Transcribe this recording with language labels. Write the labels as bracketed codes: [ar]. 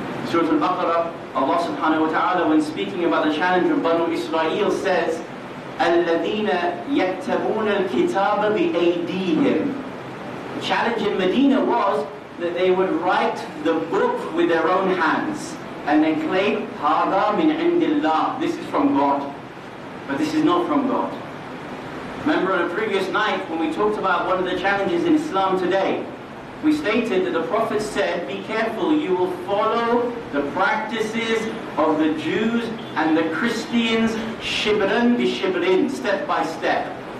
[en] Surah Al-Baqarah, Allah subhanahu wa ta'ala, when speaking about the challenge of Banu Israel, says, [ar] الَّذِينَ يَكْتَبُونَ الْكِتَابَ بِأَيْدِيهِمْ. [en] The challenge in Medina was that they would write the book with their own hands. And they claim, [ar] هَذَا مِنْ عِنْدِ اللَّهِ. [en] This is from God. But this is not from God. Remember on a previous night when we talked about one of the challenges in Islam today, we stated that the Prophet said, be careful, you will follow the practices of the Jews and the Christians [ar] shibran bi shibrin, [en] step by step.